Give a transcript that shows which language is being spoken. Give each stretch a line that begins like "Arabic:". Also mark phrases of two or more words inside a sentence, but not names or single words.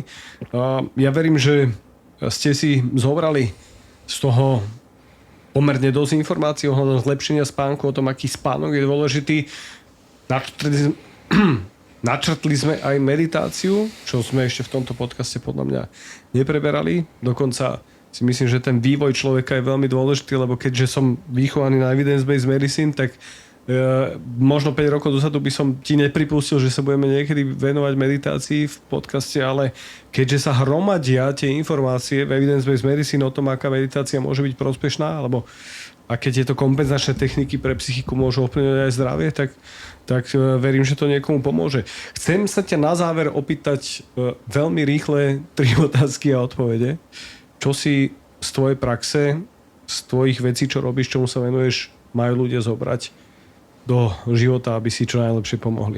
Slovak: Ja verím, že ste si zobrali z toho pomerne dosť informácií ohľadom zlepšenia spánku, o tom, aký spánok je dôležitý. Načrtli sme aj meditáciu, čo sme ešte v tomto podcaste podľa mňa nepreberali. Dokonca si myslím, že ten vývoj človeka je veľmi dôležitý, lebo keďže som vychovaný na
English: evidence-based medicine,
Slovak: tak možno 5 rokov dozadu by som ti nepripustil, že sa budeme niekedy venovať meditácii v podcaste, ale keďže sa hromadia tie informácie v
English: evidence-based medicine
Slovak: o tom, aká meditácia môže byť prospešná, alebo aké tieto kompenzačné techniky pre psychiku môžu ovplyvňovať aj zdravie, tak verím, že to niekomu pomôže. Chcem sa ťa na záver opýtať veľmi rýchle 3 otázky a odpovede. Čo si z tvojej praxe, z tvojich vecí, čo robíš, čomu sa venuješ, majú ľudia zobrať do života, aby si čo najlepšie pomohli?